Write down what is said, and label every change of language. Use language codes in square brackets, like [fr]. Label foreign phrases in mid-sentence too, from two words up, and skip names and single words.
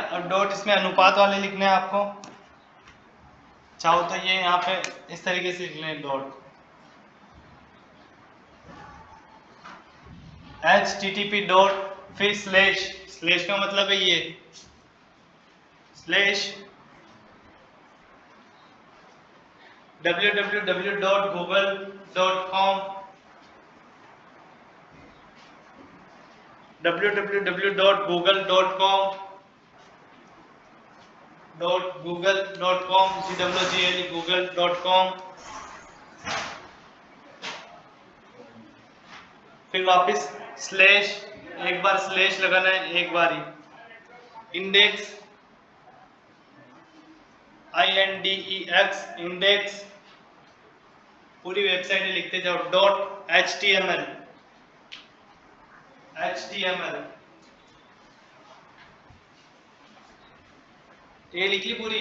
[hi] और डॉट इसमें अनुपात वाले लिखने हैं आपको, चाहो तो ये यहाँ पे इस तरीके से लिख लें डॉट, [en] http dot, [hi] फिर स्लैश, स्लैश का मतलब है ये स्लैश www.google.com, www.google.com, .google.com, google.com, फिर वापस स्लैश, एक बार स्लैश लगाना है, एक बार ही, इंडेक्स, INDEX, इंडेक्स, पूरी वेबसाइट में लिखते जाओ, [en] dot HTML, [hi] ये लिख ली पूरी।